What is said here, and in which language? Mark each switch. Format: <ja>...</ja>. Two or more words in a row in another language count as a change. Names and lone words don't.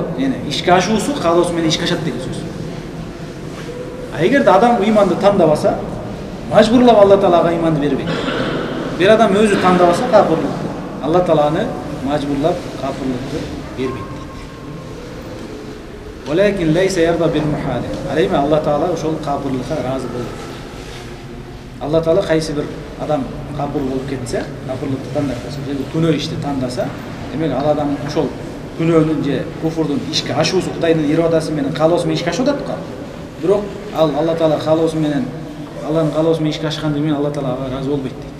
<ky>Яни ишке ашуусу каалоосу менен ишке ашат деген сөз. Эгерде адам иманды тандабаса, мажбурлап Алла Таалага иманды бербейт. Бир адам өзү тандабаса капырлыкты, Алла Тааланы мажбурлап капырлыкты бербейт.</ky> <ar>ولكن ليس يرضى بالمحال.</ar> <ky>Aleyme Allah Taala ошол кабырлыкка разы болот. Allah Taala кайсы бир адам кабыр болуп кетсе, кабырлыкты тандап кетсе, же күнөө ишти тандаса, демек ал адам ошол күнөөнүн же куфурдун ишке ашуусу Кудайдын ирадасы менен каалоосу менен ишке ашып атат го. Бирок ал Алла Таала каалоосу менен, Алланын каалоосу менен ишке ашкандыгы менен Алла Таала ага разы болбойт дейт.</ky>